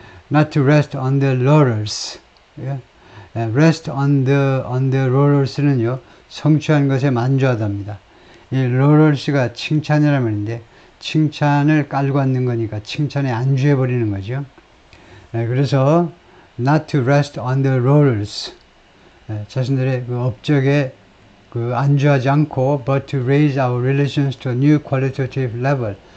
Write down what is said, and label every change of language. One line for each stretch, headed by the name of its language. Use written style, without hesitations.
English: Not to rest on their laurels. rest on the laurels
Korean: 는요, 성취한 것에 만족하답니다. 이 laurels가 칭찬이라면인데, 칭찬을 깔고 앉는 거니까 칭찬에 안주해버리는 거죠. 그래서
English: not to rest on the laurels.
Korean: 자신들의 업적에 안주하지 않고
English: but to raise our relations to a new qualitative level.